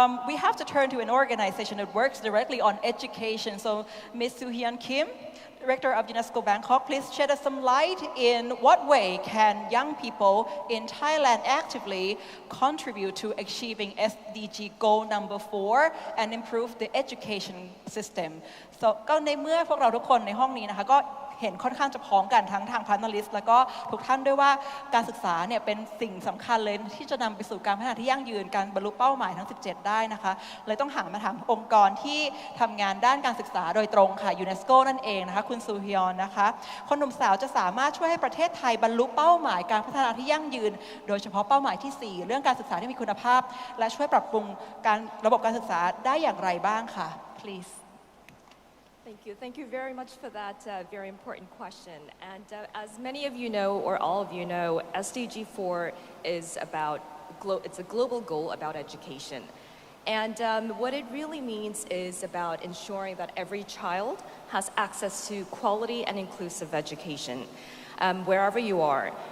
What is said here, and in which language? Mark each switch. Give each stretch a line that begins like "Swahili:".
English: We have to turn to an organization that works directly on education. So Ms. Soo Hyun Kim, Director of UNESCO Bangkok, please shed us some light in what way can young people in Thailand actively contribute to achieving SDG goal number 4 and improve the education system.
Thai: So ก็ในเมื่อพวกเราทุกคนในห้องนี้นะคะก็เห็นค่อนข้างจะพ้องกันทั้งทาง panelist แล้วก็ทุกท่านด้วยว่าการศึกษาเนี่ยเป็นสิ่งสำคัญเลยที่จะนำไปสู่การพัฒนาที่ยั่งยืนการบรรลุเป้าหมายทั้ง17ได้นะคะเลยต้องหันมาถามองค์กรที่ทำงานด้านการศึกษาโดยตรงค่ะ UNESCO นั่นเองนะคะคุณซูฮยอนนะคะคนหนุ่มสาวจะสามารถช่วยให้ประเทศไทยบรรลุเป้าหมายการพัฒนาที่ยั่งยืนโดยเฉพาะเป้าหมายที่4เรื่องการศึกษาที่มีคุณภาพและช่วยปรับปรุงการระบบการศึกษาได้อย่างไรบ้างค่ะ please
English: Thank you. Thank you very much for that very important question. And as many of you know, or all of you know, SDG 4 is about, it's a global goal about education. And what it really means is about ensuring that every child has access to quality and inclusive education, wherever you are.